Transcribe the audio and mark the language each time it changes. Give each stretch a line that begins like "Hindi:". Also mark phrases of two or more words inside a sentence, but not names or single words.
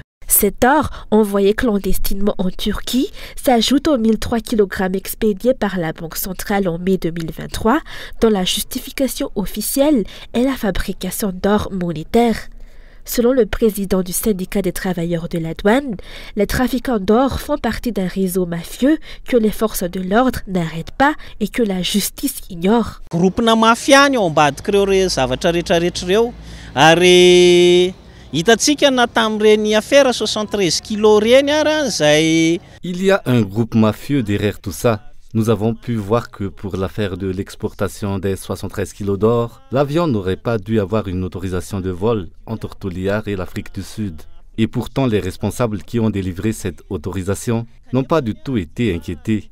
French: Cet or, envoyé clandestinement en Turquie, s'ajoute aux 1003 kg expédiés par la Banque centrale en mai 2023, dont la justification officielle est la fabrication d'or monétaire. Selon le président du syndicat des travailleurs de la douane, les trafiquants d'or font partie d'un réseau mafieux que les forces de l'ordre n'arrêtent pas et que la justice ignore.
Malagasy: Groupena mafia ao ambadika ireo zavatra rehetrarehetra ary hitatsika na tamin'ireny affaire 73 kg reny ara zay.
French: Il y a un groupe mafieux derrière tout ça. Nous avons pu voir que pour l'affaire de l'exportation des 73 kilos d'or, l'avion n'aurait pas dû avoir une autorisation de vol entre Toliara et l'Afrique du Sud. Et pourtant, les responsables qui ont délivré cette autorisation n'ont pas du tout été inquiétés.